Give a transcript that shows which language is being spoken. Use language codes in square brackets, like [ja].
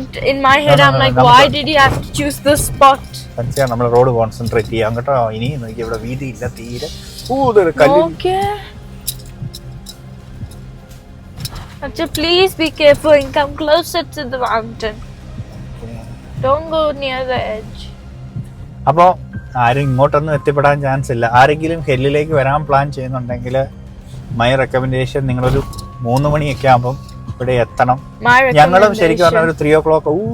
[en] In my head, I'm like, why did you have to choose this spot? [ml] സൻസ്യ നമ്മൾ road concentrate ചെയ്യാം കേട്ടോ. ഇനി നോക്കി ഇവിടെ വീതി ഇല്ല തീരെ. [en] Okay. Acha, please be careful and come closer to the mountain. Don't go near the edge. [ml] അപ്പോൾ ആരും ഇങ്ങോട്ടൊന്നും എത്തിപ്പെടാൻ ചാൻസ് ഇല്ല. ആരെങ്കിലും ഹെല്ലിലേക്ക് വരാൻ പ്ലാൻ ചെയ്യുന്നുണ്ടെങ്കിൽ മൈ റെക്കമെൻഡേഷൻ നിങ്ങളൊരു 3 മണിയൊക്കെ ആകുമ്പം ഇവിടെ എത്തണം. ഞങ്ങളും ശരിക്കും പറഞ്ഞാൽ ഒരു 3 o'clock.